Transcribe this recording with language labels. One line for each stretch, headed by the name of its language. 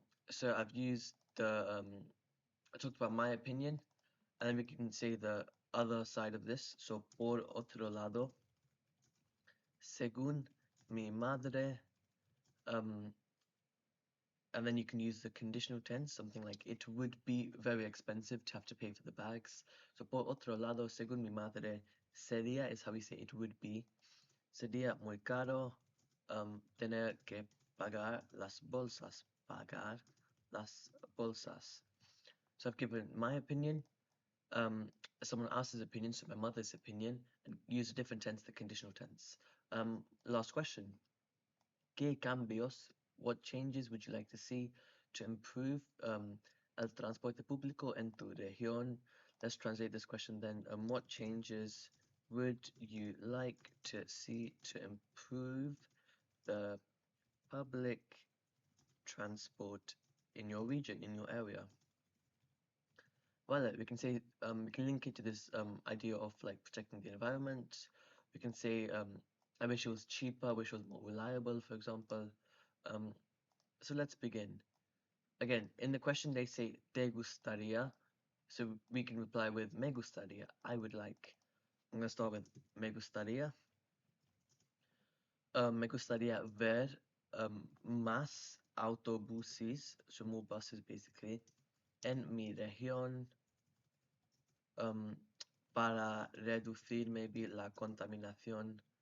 English: So I've used I talked about my opinion, and then we can say the other side of this. So
Spanish: por otro lado, según mi madre,
English: and then you can use the conditional tense, something like it would be very expensive to have to pay for the bags. So
Spanish: por otro lado, según mi madre, sería
English: is how we say it would be.
Spanish: Sería muy caro tener que pagar las bolsas. Pagar las bolsas.
English: So I've given my opinion, someone else's opinion, so my mother's opinion, and use a different tense, the conditional tense. Last question.
Spanish: ¿Qué cambios,
English: what changes would you like to see to improve
Spanish: el transporte público en tu región?
English: Let's translate this question then. What changes would you like to see to improve the public transport in your region, in your area? Well, we can say we can link it to this idea of like protecting the environment. We can say I wish it was cheaper, I wish it was more reliable, for example. So let's begin. Again, in the question they say
Spanish: te gustaría,
English: so we can reply with
Spanish: me gustaría,
English: I would like. I'm gonna start with
Spanish: me gustaría. Me gustaría ver más autobuses,
English: so more buses basically,
Spanish: en mi región. Para reducir maybe la contaminación.